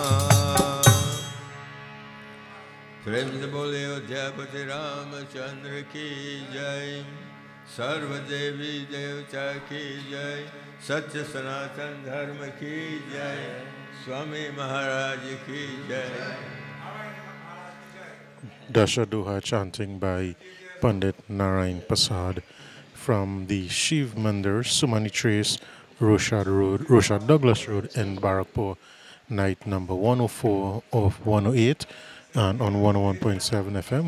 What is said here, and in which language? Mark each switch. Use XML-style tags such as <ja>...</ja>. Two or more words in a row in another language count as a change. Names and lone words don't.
<hi>प्रेम से बोले अयोध्यापति रामचंद्र की जय। सर्वदेवी देवता की जय। सत्य सनातन धर्म की जय। स्वामी महाराज की जय।</hi> <en>Dasha Doha chanting by Pandit Narayan Prasad from the Shiv Mandir, Sumani Trace, Roshad Douglas Road in Barakpur, night number 104 of 108 and on 101.7 FM.</en>